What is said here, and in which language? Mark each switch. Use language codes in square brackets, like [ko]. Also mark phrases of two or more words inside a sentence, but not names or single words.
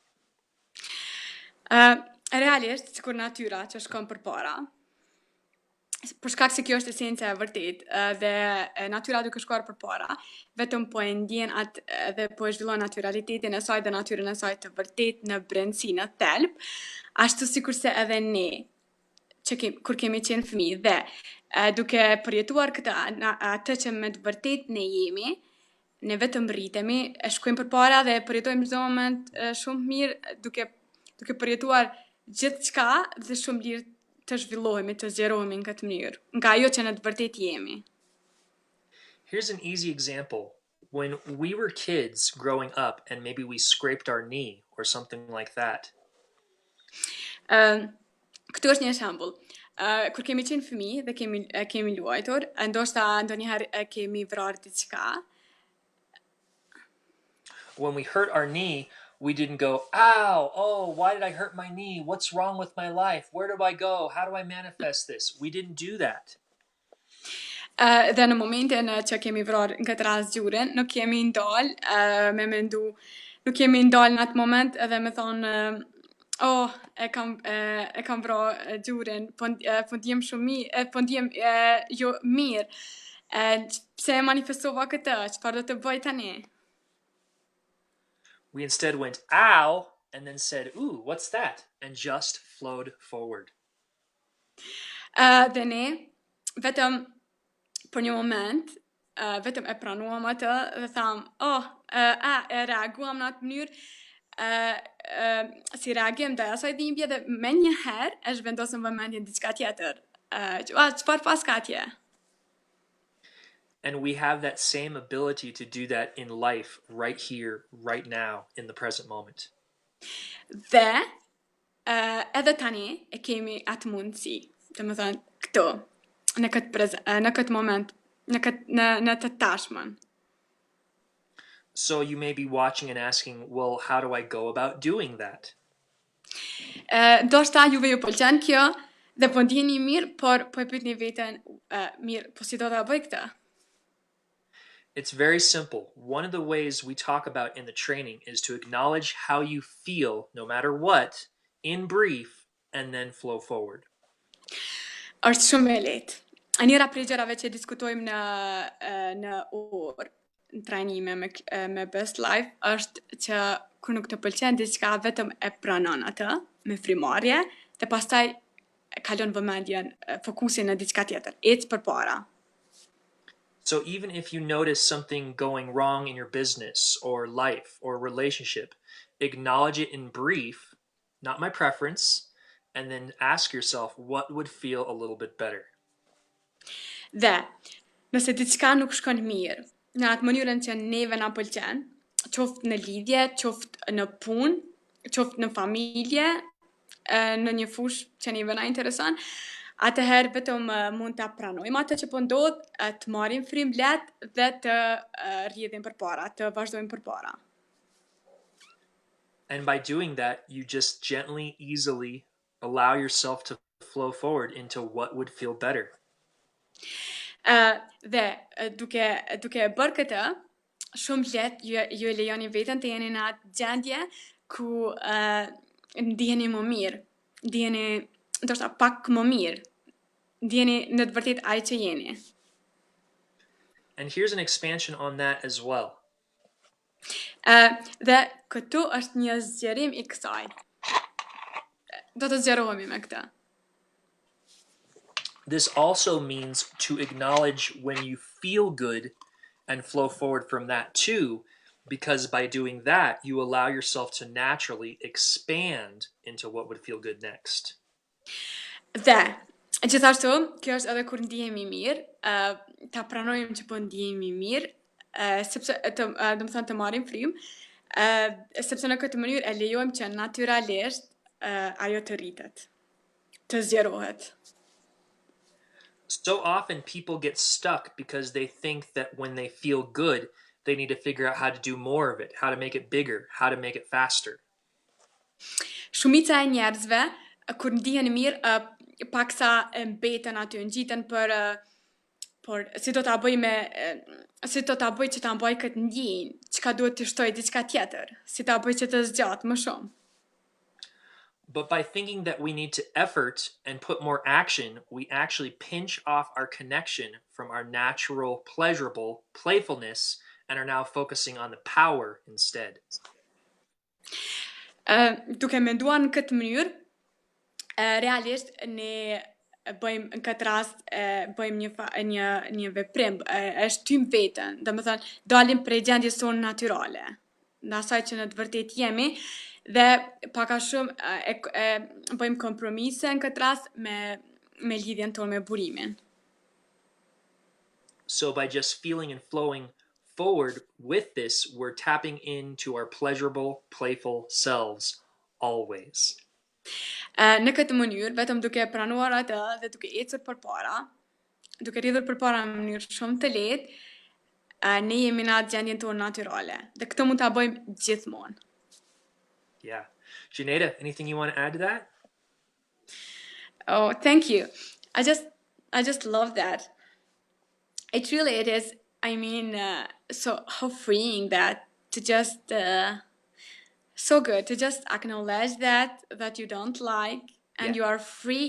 [sq] Realisht, sikur natyra që shkon përpara, për shkak se kjo është esenca e vërtet, dhe natyra duke shkuar përpara, vetëm po e ndjen atë dhe po e zhvillon naturalitetin e saj dhe natyrën e saj të vërtet në brendësi, në thelb, ashtu sikurse edhe ne, kur kemi qenë fëmijë dhe duke përjetuar atë që me të vërtet ne jemi, ne vetëm rritemi, e shkojmë përpara dhe përjetojmë çdo moment shumë mirë duke përjetuar gjithçka dhe shumë lirë të zhvillohemi, të zgjerohemi në këtë mënyrë, nga ajo që në të vërtet jemi. [en] Here's an easy example. When we were kids growing up and maybe we scraped our knee or something like that. [sq] Këtu është një shembull. Kur kemi qenë fëmijë dhe kemi luajtur, ndoshta ndonjëherë kemi vrarë diçka. [en] When we hurt our knee, we didn't go, ow, oh, why did I hurt my knee? What's wrong with my life? Where do I go? How do I manifest this? We didn't do that. [sq] Dhe në momentin që kemi vrarë në këtë rast gjurin, nuk kemi ndalë me mendu, nuk kemi ndalë në atë moment edhe me thonë, e kam vrarë gjurin, po ndjem shumë mirë, po ndjem jo mirë. Pse e manifestova këtë? Çfarë do të bëj tani? [en] We instead went, ow, and then said, ooh, what's that? And just flowed forward. [sq] Dhe ne, vetëm për një moment, vetëm e pranuam atë dhe tham, e reaguam në atë mënyrë, si reagim dhe asaj dhimbje dhe me njëherë e zhvendosëm vëmendjen diçka tjetër. Çfarë pas ka atje? [en] And we have that same ability to do that in life, right here, right now, in the present moment. [sq] Dhe, edhe tani e kemi atë mundësi, dhe më thënë, këto, në këtë moment, në të tashmen. [en] So you may be watching and asking, well, how do I go about doing that? [sq] Ndoshta juve ju pëlqen kjo, dhe po ndjeni mirë, por po e pyetni veten, mirë, po si do ta bëj këtë? [en] It's very simple. One of the ways we talk about in the training is to acknowledge how you feel, no matter what, in brief, and then flow forward. [sq] Është shumë e lehtë. Njëra prej gjërave që diskutojmë në orë, në trajnime me Best Life, është që kur nuk të pëlqen diçka, vetëm e pranon atë me frymëmarrje dhe pastaj kalon vëmendjen, fokusin në diçka tjetër, ec përpara. [en] So even if you notice something going wrong in your business or life or relationship, acknowledge it in brief, not my preference, and then ask yourself what would feel a little bit better. [sq] Dhe, nëse diçka nuk shkon mirë, në atë mënyrën që neve na pëlqen, qoftë në lidhje, qoftë në punë, qoftë në familje, në një fushë që neve na intereson, atëherë vetëm mund ta pranojmë atë që po ndodh, të marrim frym lehtë dhe të rrjedhim përpara, të vazhdojmë përpara. [en] And by doing that, you just gently, easily allow yourself to flow forward into what would feel better. [sq] Dhe duke bërë këtë, shumë lehtë ju e lejoni veten të jeni në atë gjendje ku ndiheni më mirë, ndiheni ndoshta pak më mirë. ndjeni në të vërtet ai që jeni. [en] And here's an expansion on that as well. [sq] Dhe këtu është një zgjerim I kësaj. Do të zgjerohemi me këtë. [en] This also means to acknowledge when you feel good and flow forward from that too, because by doing that, you allow yourself to naturally expand into what would feel good next. [sq] Dhe, gjithashtu, kjo është edhe kur ndihemi mirë, ta pranojmë që po ndihemi mirë, sepse do të thënë të marrim frymë, sepse në këtë mënyrë e lejojmë që natyralisht ajo të rritet, të zgjerohet. [en] So often people get stuck because they think that when they feel good, they need to figure out how to do more of it, how to make it bigger, how to make it faster. [sq] Shumica e njerëzve kur ndihen mirë, paksa mbeten aty, ngjiten por si do ta bëj që ta mbaj këtë ndjenjë, çka duhet të shtoj diçka tjetër, si ta bëj që të zgjat më shumë. [en] But by thinking that we need to effort and put more action, we actually pinch off our connection from our natural, pleasurable playfulness and are now focusing on the power instead. [sq] Duke menduar në këtë mënyrë, realisht ne bëjmë në këtë rast bëjmë një veprim, e shtym veten, domethënë dalim prej gjendjes sonë natyrale, në asaj që në të vërtetë jemi, dhe paka shumë e bëjmë kompromise në këtë rast me lidhjen tonë me burimin. [en] So by just feeling and flowing forward with this, we're tapping into our pleasurable, playful selves always. [sq] Në këtë mënyrë, vetëm duke pranuar atë dhe duke ecur përpara, duke rridhur përpara në mënyrë shumë të lehtë, ne jemi në atë gjendjen tonë natyrale. Dhe këtë mund ta bëjmë gjithmonë. [en] Yeah. Xheneta, anything you want to add to that? Oh, thank you. I just love that. It is. I mean, so how freeing that to just so good to just acknowledge that you don't like, and you are free.